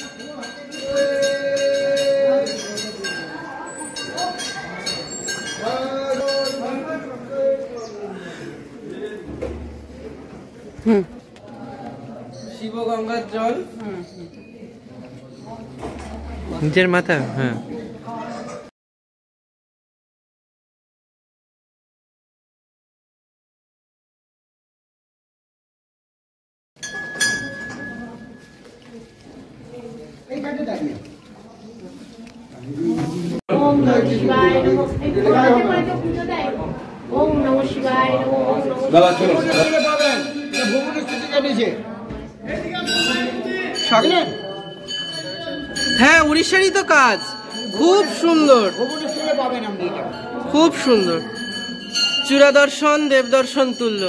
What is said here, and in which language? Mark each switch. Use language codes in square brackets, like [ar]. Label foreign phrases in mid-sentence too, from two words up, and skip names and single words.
[bn] শিবগঙ্গার জল নিজের মাথা। হ্যাঁ, এইখানে দাঁড়িয়ে [sa] ওম নমঃ শিবায় নমঃ। ওম নমঃ শিবায় নমঃ। [bn] পাবেন, ভুবনেশ্বর থেকে এনেছে। হ্যাঁ, উড়িষ্যারই তো কাজ, খুব সুন্দর, ভুবনেশ্বরে পাবেন আপনি এটা, খুব সুন্দর। চূড়া দর্শন দেব দর্শন তুল্য।